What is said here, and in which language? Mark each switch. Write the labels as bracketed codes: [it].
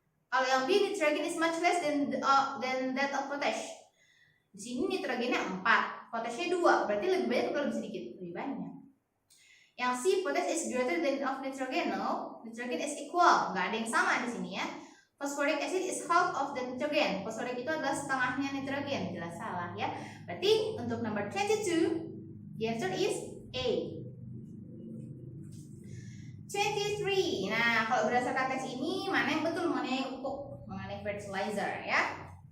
[id] Kalau yang B, [en] nitrogen is much less than that of potash. [id] Di sini nitrogennya 4, potashnya 2, berarti lebih banyak atau lebih sedikit? Lebih banyak. Yang C, [en] potash is greater than of nitrogen. No, nitrogen is equal, [id] nggak ada yang sama di sini ya. [en] Phosphoric acid is half of the nitrogen. [id] Fosforik itu adalah setengahnya nitrogen. Jelas salah ya. Berarti untuk [en] number 22, the answer is A. [id] 23. Nah, kalau berdasarkan tes ini mana yang betul mengenai pupuk, mengenai fertilizer ya?